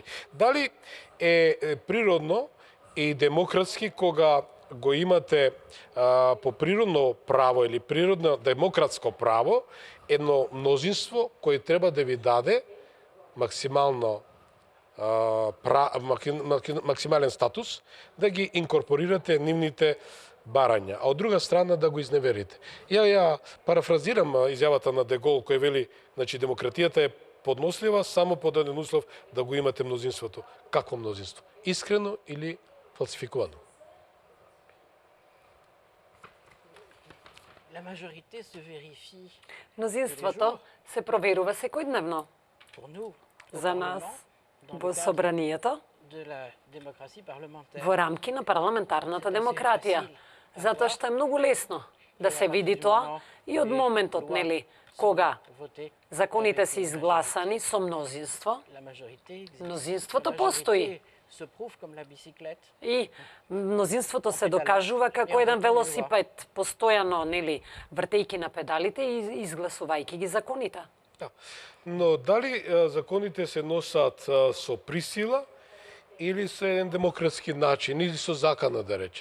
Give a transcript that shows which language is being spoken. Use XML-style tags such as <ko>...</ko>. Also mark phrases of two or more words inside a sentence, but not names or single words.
<mk>Дали е природно и демократски кога го имате по природно право или природно демократско право едно мнозинство кој треба да ви даде максимален статус, да ги инкорпорирате нивните барања, а од друга страна да го изневерите. Ја парафразирам изјавата на Дегол кој вели, значи демократијата е поднослива само под еден услов да го имате мнозинството. Какво мнозинство? Искрено или фалсификувано?</mk> <fr>La majorité se vérifie</fr> <mk>Мнозинството се проверува секојдневно.</mk> <fr>pour nous, au</fr> <mk>За нас</mk> <fr>Parlement, dans</fr> <mk>во</mk> <fr>le cadre</fr> <mk>собранието,</mk> <fr>de la démocratie parlementaire.</fr> <mk>во рамки на парламентарната демократија. Затоа што е многу лесно да се види тоа и од моментот, нели, кога</mk> <fr>Voter,</fr> <mk>законите се изгласани со мнозинство,</mk> <fr>la majorité existe.</fr> <mk>мнозинството</mk> <fr>La</fr> <mk>постои.</mk> <fr>majorité se prouve comme la bicyclette.</fr> <mk>И мнозинството се докажува како еден велосипед, постојано, нели, вртејќи на педалите и изгласувајќи ги законите. Да. Но дали законите се носат со присила или со еден демократски начин, или со закана, да речем?</mk>